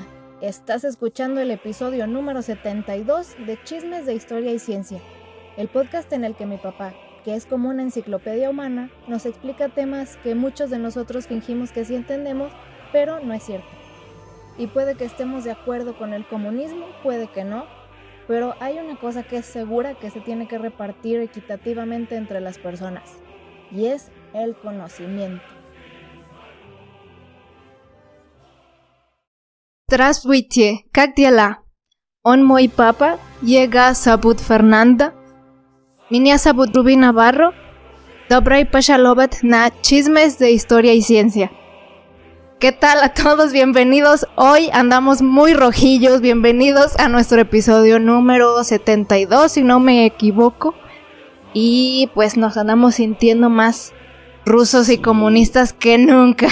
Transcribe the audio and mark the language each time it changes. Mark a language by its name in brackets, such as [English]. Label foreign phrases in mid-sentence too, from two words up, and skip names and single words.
[Spanish] Estás escuchando el episodio número 72 de Chismes de Historia y Ciencia, el podcast en el que mi papá, que es como una enciclopedia humana, nos explica temas que muchos de nosotros fingimos que sí entendemos, pero no es cierto. Y puede que estemos de acuerdo con el comunismo, puede que no, pero hay una cosa que es segura que se tiene que repartir equitativamente entre las personas, y es el conocimiento. [Russian] Здравствуйте, как дела? Он мой папа, его зовут Фернандо. Меня зовут Руби Navarro. Добрый пожаловать на Chismes de Historia y Ciencia. [Spanish] ¿Qué tal a todos? Bienvenidos. Hoy andamos muy rojillos. Bienvenidos a nuestro episodio número 72, si no me equivoco. Y pues nos andamos sintiendo más rusos y comunistas que nunca.